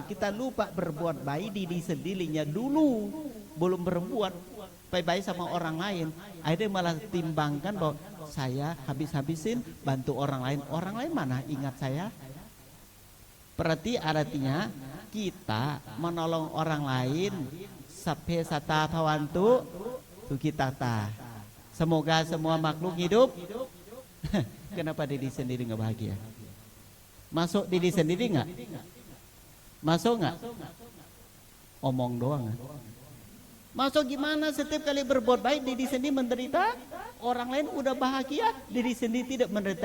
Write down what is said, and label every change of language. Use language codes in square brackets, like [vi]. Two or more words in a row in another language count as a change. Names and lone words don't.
[id] Kita lupa berbuat baik diri sendirinya dulu, belum berbuat baik sama orang lain. Akhirnya malah timbangkan bahwa saya habis-habisin bantu orang lain. Orang lain mana ingat saya? Berarti artinya kita menolong orang lain. [pi] Sape sata bhavantu sukitata. [id] Semoga semua makhluk hidup. Kenapa diri sendiri nggak bahagia? Masuk diri sendiri nggak? Masuk nggak? Omong doang. Masuk gimana? Setiap kali berbuat baik diri sendiri menderita, orang lain udah bahagia, diri sendiri tidak menderita.